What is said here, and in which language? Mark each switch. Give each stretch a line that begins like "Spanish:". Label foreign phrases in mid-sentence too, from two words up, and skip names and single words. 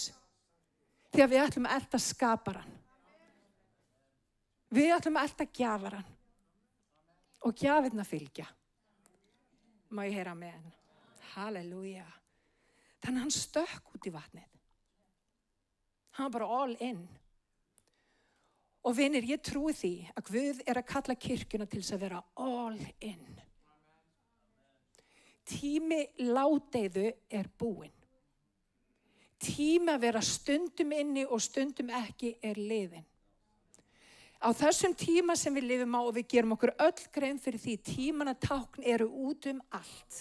Icelandic: Þegar við ætlum að elta skaparann. Við ætlum að elta gjafarann og gjafirna fylgja. Má ég heyra amen? Halleluja. Þannig hann stökk út í vatnið. Hann var bara
English: all in.
Icelandic: Og vinir, ég trúi því að Guð er að kalla kirkjuna til þess að vera
English: all in.
Icelandic: Tími ládeyðu er búinn. Tími að vera stundum inni og stundum ekki er liðinn. Á þessum tíma sem við lifum á og við gerum okkur öll grein fyrir því, tímanna tákn eru út allt.